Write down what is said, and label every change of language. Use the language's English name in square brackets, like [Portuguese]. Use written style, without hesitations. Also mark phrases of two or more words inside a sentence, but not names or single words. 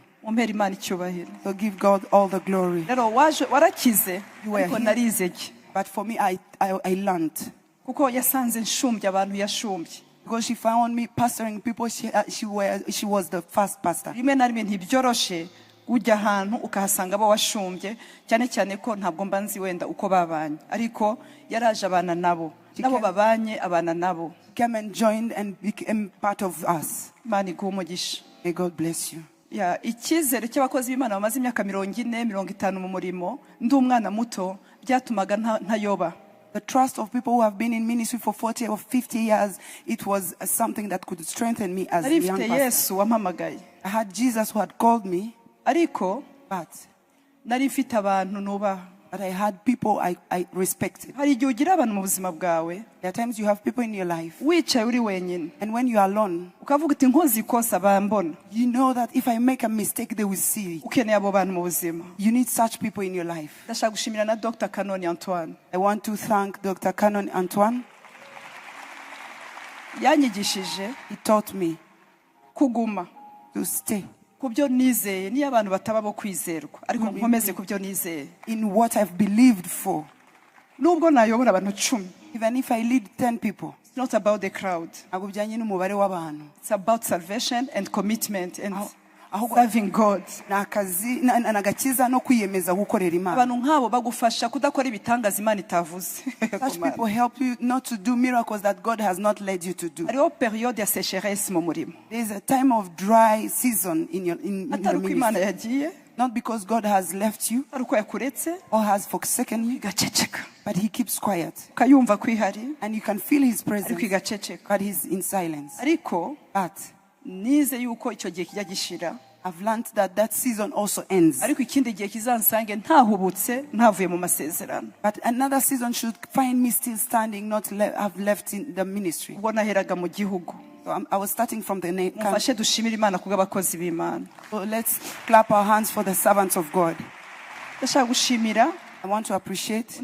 [Kinyarwanda] umpera Imana icyubahiro. [English] So give God all the glory. [Kinyarwanda] rero warakize [English] You were [Kinyarwanda] ariko [English] healed. [Kinyarwanda] narizege [English] But for me, I learned. [Kinyarwanda] kuko yasanze nshumbye abantu yashumbye. [English] Because she found me pastoring people, she was the first pastor. [Kinyarwanda] rimwe na rimwe ntibyoroshe ujya ahantu ukahasanga abo washumbye cyane cyane ko ntabwo mba nzi wenda uko babanye ariko yaraje abana nabo babanye abana nabo. [English] Came and joined and became part of us. [Kinyarwanda] Imana iguhe umugisha. [English] May God bless you. [Kinyarwanda] icyizere cy'abakozi b'Imana bamaze imyaka 40-50 mu murimo ndi umwana muto byatumaga ntayoba. [English] The trust of people who have been in ministry for 40 or 50 years, it was something that could strengthen me as a young [Kinyarwanda] Narifite [English] pastor. [Kinyarwanda] Yesu wampamagaye. [English] I had Jesus who had called me, [Kinyarwanda] ariko [English] but [Kinyarwanda] narifite abantu nubaha. [English] I had people I respected. [Kinyarwanda] hari igihe ugira abantu mu buzima bwawe [English] There are times you have people in your life, [Kinyarwanda] wicaye uri wenyine [English] and when you are alone, [Kinyarwanda] ukavuga uti nkoze ikosa bambona. [English] you know that if I make a mistake, they will see it. [Kinyarwanda] ukeneye abo bantu mu buzima. [English] You need such people in your life. [Kinyarwanda] ndashaka gushimira na Dr. Kanoni Antoine. [English] I want to thank Dr. Canon Antoine. [Kinyarwanda] yanyigishije [English] He taught me [Kinyarwanda] kuguma [English] to stay [Kinyarwanda] kubyo nizeye niyo abantu bataba bo kwizerwa ariko nkomeze kubyo nizeye. [English] in what I've believed for. [Kinyarwanda] nubwo nayobora abantu 10, [English] Even if I lead 10 people, it's not about the crowd. [Kinyarwanda] ntabwo bijyanye n'umubare w'abantu. [English] It's about salvation and commitment and [Kinyarwanda] ahubwo [English] serving God. [Kinyarwanda] ni akazi n'agakiza no kwiyemeza gukorera Imana. abantu nk'abo bagufasha kudakora ibitangaza Imana itavuze. [English] Such people help you not to do miracles that God has not led you to do. [Kinyarwanda] hariho periode ya sécheresse mu murimo. [English] There is a time of dry season in your [Kinyarwanda] atari uko Imana [English] ministry. [Kinyarwanda] yagiye [English] Not because God has left you [Kinyarwanda] ari uko yakuretse [English] or has forsaken you, [Kinyarwanda] igaceceka [English] but He keeps quiet. [Kinyarwanda] ukayumva ko ihari [English] And you can feel His [Kinyarwanda] ariko [English] presence, [Kinyarwanda] igaceceka. [English] but He's in silence. [Kinyarwanda] ariko [English] But [Kinyarwanda] nize yuko icyo gihe kijya gishira [English] I've learned that that season also ends. [Kinyarwanda] ariko ikindi gihe kizansange ntahubutse ntavuye mu masezerano. [English] But another season should find me still standing, not have left in the ministry. [Kinyarwanda] ubwo naheraga mu gihugu. [English] So I was starting from the country. [Kinyarwanda] mufashe dushimire Imana kubw'abakozi b'Imana. [English] So let's clap our hands for the servants of God. [Kinyarwanda] ndashaka gushimira [English] I want to appreciate